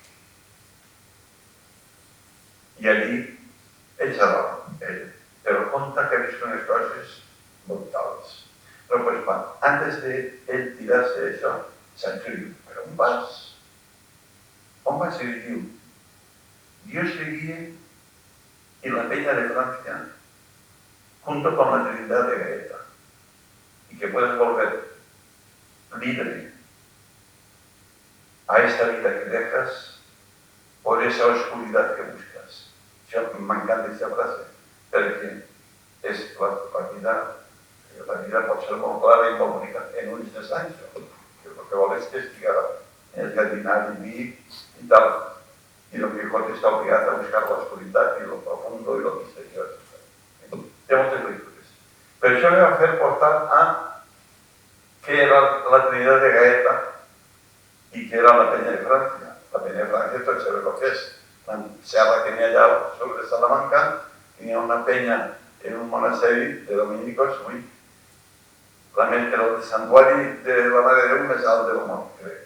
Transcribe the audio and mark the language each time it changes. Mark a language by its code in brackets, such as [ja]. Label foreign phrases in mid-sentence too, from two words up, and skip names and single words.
[ca] I allí ell s'adorm, però conta que ha vist unes coses brutals. Però pues, [es] antes de [ca] ell tirar-se això, Sancho diu, però on vas? On vas? I li diu, [es] Dios se guíe y la peña de Francia junto con la Trinidad de Gaeta y que puedas volver libre a esta vida que dejas por esa oscuridad que buscas. Yo me encanta esta frase porque es la vida [ca] pot ser molt clara i molt bonica en ulls de Sancho, que el que vol és que estiga en el jardinari vi i tal. [es] Y Don Quijote está obligado a buscar la oscuridad y lo profundo y lo misterioso. [ca] Té moltes lectures. Però això me va fer portar a què era la Trinidad de Gaeta i què era la Peña de Francia. La Peña de Francia, tots sabeu el que és. La serra que n'hi ha allà sobre Salamanca, que n'hi ha una penya en un monasteri de dominicos, el santuari de la Mare de Déu més alt del món, crec.